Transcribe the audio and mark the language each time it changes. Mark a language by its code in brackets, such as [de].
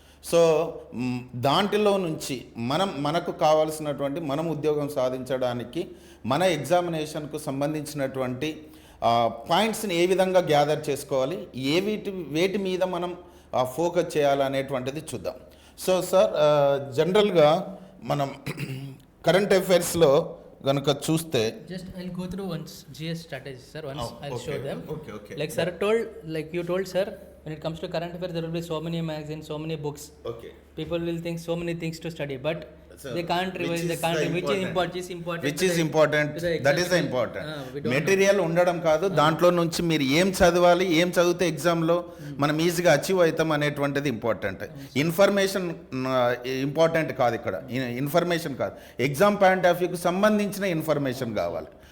[te] So దాంట్లో నుంచి మనకు కావాల్సినటువంటి మనం ఉద్యోగం సాధించడానికి మన ఎగ్జామినేషన్కు సంబంధించినటువంటి పాయింట్స్ని ఏ విధంగా గ్యాదర్ చేసుకోవాలి, వేటి మీద మనం ఫోకస్ చేయాలనేటువంటిది చూద్దాం. సో సార్, జనరల్గా మనం కరెంట్ అఫైర్స్లో గనుక చూస్తే, [en] just I'll go through once GS strategy sir, once I'll show them. Okay. Like sir told, like you told sir, when it comes to current affairs there will be so many magazines, so many books. Okay. People will think so many things to study, but So, they can't revise, they can't, which is important which is important, that is important. we don't [te] material ఉండడం కాదు, దాంట్లో నుంచి మీరు ఏం చదవాలి, ఏం చదివితే ఎగ్జామ్లో మనం ఈజీగా అచీవ్ అవుతాం అనేటువంటిది ఇంపార్టెంట్. ఇన్ఫర్మేషన్ ఇంపార్టెంట్ కాదు ఇక్కడ, ఇన్ఫర్మేషన్ కాదు, ఎగ్జామ్ పాయింట్ ఆఫ్ వ్యూకి సంబంధించిన ఇన్ఫర్మేషన్ కావాలి.